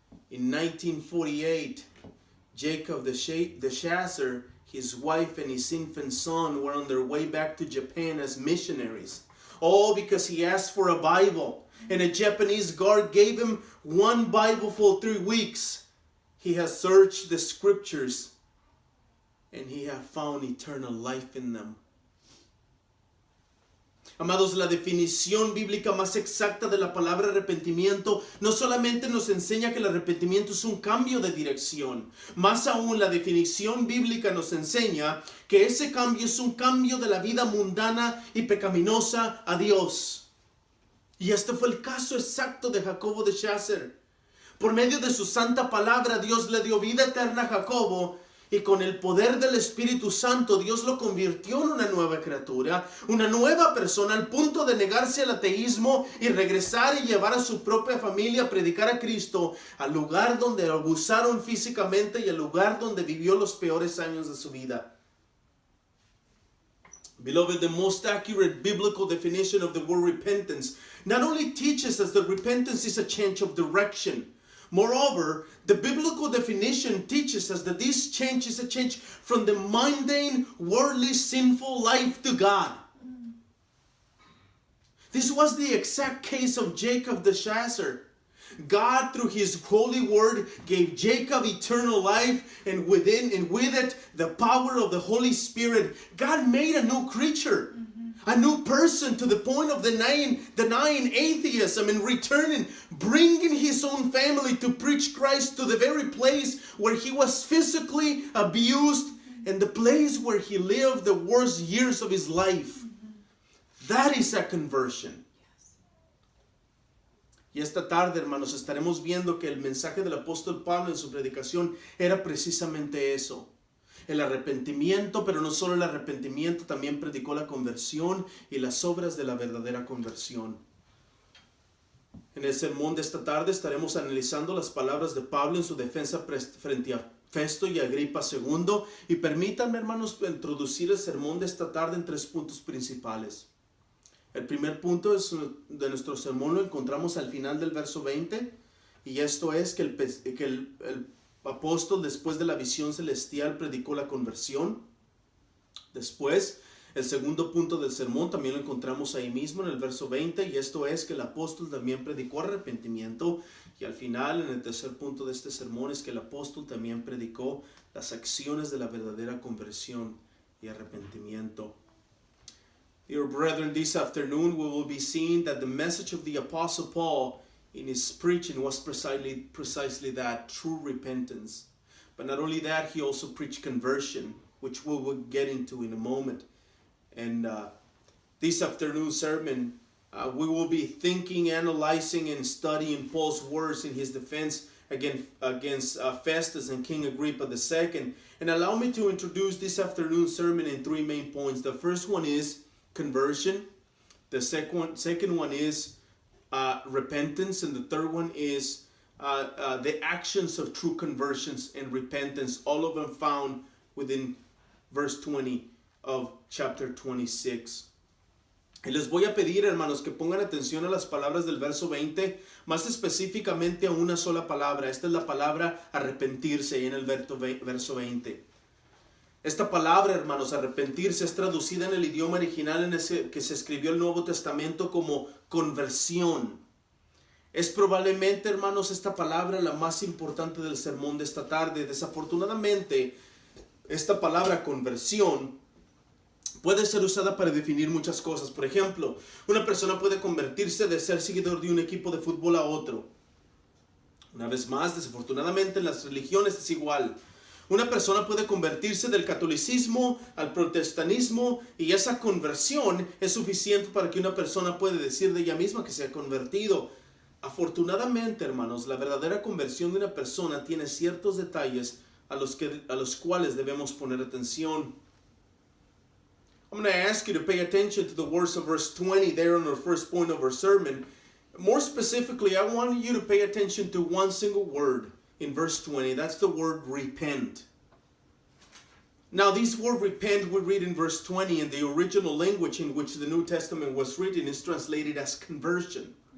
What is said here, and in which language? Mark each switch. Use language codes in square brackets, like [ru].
[en] In 1948, Jacob de Chazer, his wife, and his infant son were on their way back to Japan as missionaries. All because he asked for a Bible, and a Japanese guard gave him 1 Bible for 3 weeks. He has searched the scriptures, and he has found eternal life in them. [es] Amados, la definición bíblica más exacta de la palabra arrepentimiento no solamente nos enseña que el arrepentimiento es un cambio de dirección, más aún la definición bíblica nos enseña que ese cambio es un cambio de la vida mundana y pecaminosa a Dios. Y este fue el caso exacto de Jacobo de Chazer. Por medio de su santa palabra, Dios le dio vida eterna a Jacobo Y con el poder del Espíritu Santo, Dios lo convirtió en una nueva criatura, una nueva persona, al punto de negarse al ateísmo y regresar y llevar a su propia familia a predicar a Cristo al lugar donde lo abusaron físicamente y al lugar donde vivió los peores años de su vida. [en] Beloved, the most accurate biblical definition of the word repentance not only teaches us that repentance is a change of direction. Moreover, the biblical definition teaches us that this change is a change from the mundane, worldly, sinful life to God. This was the exact case of Jacob the Chaser. God, through his holy word, gave Jacob eternal life, and with it the power of the Holy Spirit. God made a new creature, a new person, to the point of denying atheism and returning, bringing his own family to preach Christ to the very place where he was physically abused and the place where he lived the worst years of his life. That is a conversion. [es] Y esta tarde, hermanos, estaremos viendo que el mensaje del apóstol Pablo en su predicación era precisamente eso. El arrepentimiento, pero no solo el arrepentimiento, también predicó la conversión y las obras de la verdadera conversión. En el sermón de esta tarde estaremos analizando las palabras de Pablo en su defensa frente a Festo y Agripa II. Y permítanme, hermanos, introducir el sermón de esta tarde en 3 puntos principales. El primer punto de nuestro sermón lo encontramos al final del verso 20, y esto es que el apóstol, después de la visión celestial, predicó la conversión. Después, el segundo punto del sermón también lo encontramos ahí mismo en el verso 20, y esto es que el apóstol también predicó arrepentimiento. Y al final, en el tercer punto de este sermón, es que el apóstol también predicó las acciones de la verdadera conversión y arrepentimiento. [en] Dear brethren, this afternoon we will be seeing that the message of the Apostle Paul in his preaching was precisely that, true repentance. But not only that, he also preached conversion, which we will get into in a moment. And this afternoon sermon, we will be thinking, analyzing, and studying Paul's words in his defense against Festus and King Agrippa II. And allow me to introduce this afternoon sermon in 3 main points. The first one is conversion. The second one is repentance, and the third one is the actions of true conversions and repentance, all of them found within verse 20 of chapter 26. [es] Y les voy a pedir, hermanos, que pongan atención a las palabras del verso 20, más específicamente a una sola palabra. Esta es la palabra arrepentirse en el verso 20. Esta palabra, hermanos, arrepentirse, es traducida en el idioma original en ese que se escribió el Nuevo Testamento como conversión. Es probablemente, hermanos, esta palabra la más importante del sermón de esta tarde. Desafortunadamente, esta palabra conversión puede ser usada para definir muchas cosas. Por ejemplo, una persona puede convertirse de ser seguidor de un equipo de fútbol a otro. Una vez más, desafortunadamente en las religiones es igual. Una persona puede convertirse del catolicismo al protestantismo, y esa conversión es suficiente para que una persona pueda decir de ella misma que se ha convertido. Afortunadamente, hermanos, la verdadera conversión de una persona tiene ciertos detalles a los cuales debemos poner atención. [en] I'm going to ask you to pay attention to the words of verse 20 there on our first point of our sermon. More specifically, I want you to pay attention to one single word in verse 20. That's the word repent. Now, this word repent we read in verse 20 in the original language in which the New Testament was written is translated as conversion.